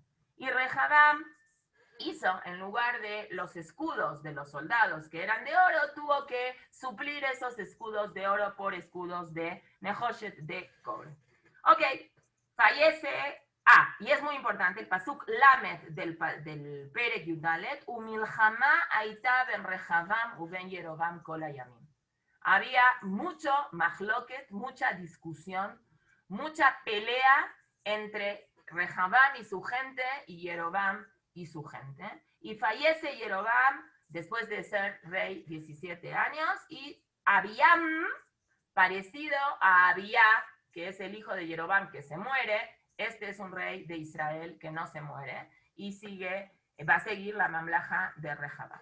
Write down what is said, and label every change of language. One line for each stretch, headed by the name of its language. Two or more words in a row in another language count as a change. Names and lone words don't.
Spanish: Y Rehabam hizo, en lugar de los escudos de los soldados que eran de oro, tuvo que suplir esos escudos de oro por escudos de Nehoshet, de cobre. Ok, fallece. Y es muy importante, el
Hebrew: פסוק ל
Spanish: del
Hebrew: פרק יד, ומלחמה היתה בין רחבעם ובין ירבעם כל הימים.
Spanish: Había mucho mahloket, mucha discusión, mucha pelea entre Rehabam y su gente y Jeroboam y su gente. Y fallece Jeroboam después de ser rey 17 años, y Abiam, parecido a Abiyá, que es el hijo de Jeroboam que se muere, este es un rey de Israel que no se muere y va a seguir la mamlaja de Rehabam.